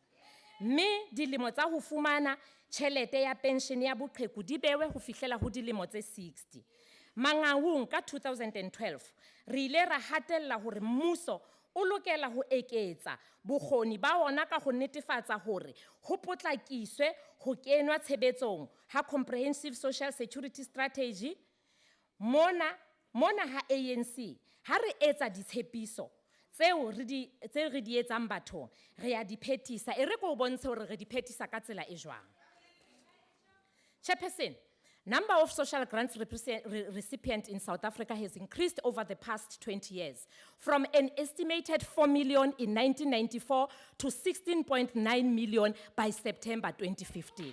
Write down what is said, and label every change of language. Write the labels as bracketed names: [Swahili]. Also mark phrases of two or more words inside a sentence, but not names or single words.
[Southern Sotho] Mme dilemo tsa ho fumana tjhelete ya pension ya boqheku di bewe ho fihlela ho dilemo tse 60. Mangaung ka 2012 re ile ra hatella hore mmuso o lokela ho eketsa bokgoni ba ona ka ho netefatsa hore ho potlakiswe ho kenwa tshebetsong ha [English] comprehensive social security strategy. [Southern Sotho] Mona ha ANC ha re etsa ditshepiso tseo re di etsang bathong re ya di phethisa e re ko bontshe hore re di phethisa ka tsela e jwang. [English] Chairperson, number of social grants recipients in South Africa has increased over the past 20 years, from an estimated 4 million in 1994 to 16.9 million by September 2015.